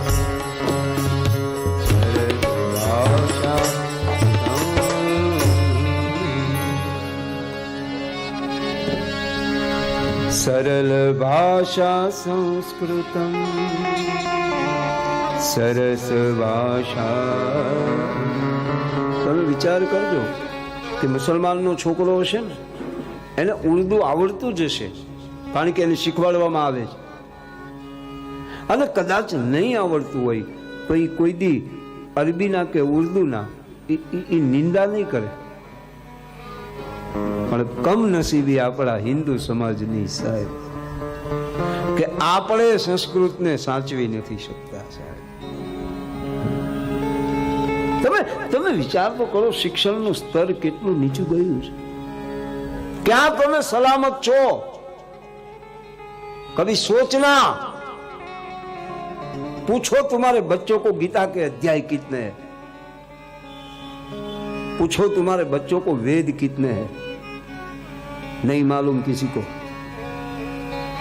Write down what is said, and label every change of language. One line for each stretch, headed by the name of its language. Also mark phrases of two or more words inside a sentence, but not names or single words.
Sanskrit: सरस भाषा सरल भाषा संस्कृतं सरस भाषा.
Gujarati: તમે વિચાર કરજો કે મુસલમાનનો છોકરો હશે ને એને ઉર્દુ આવડતું જ હશે, કારણ કે એને શીખવાડવામાં આવે છે. અને કદાચ નહીં આવડતું હોય તો એ કોઈ દી અરબીના કે ઉર્દુના એ નિંદા નહીં કરે. પણ કમનસીબી આપણા હિન્દુ સમાજની સાહેબ કે આપણે સંસ્કૃતને સાચવી નથી શકતા સાહેબ. તમે વિચાર તો કરો, શિક્ષણનું સ્તર કેટલું નીચું ગયું છે.
Hindi: क्या तुम्हें सलामत छो? कभी सोचना, पूछो तुम्हारे बच्चों को गीता के अध्याय कितने हैं, पूछो तुम्हारे बच्चों को वेद कितने हैं, नहीं मालूम किसी को.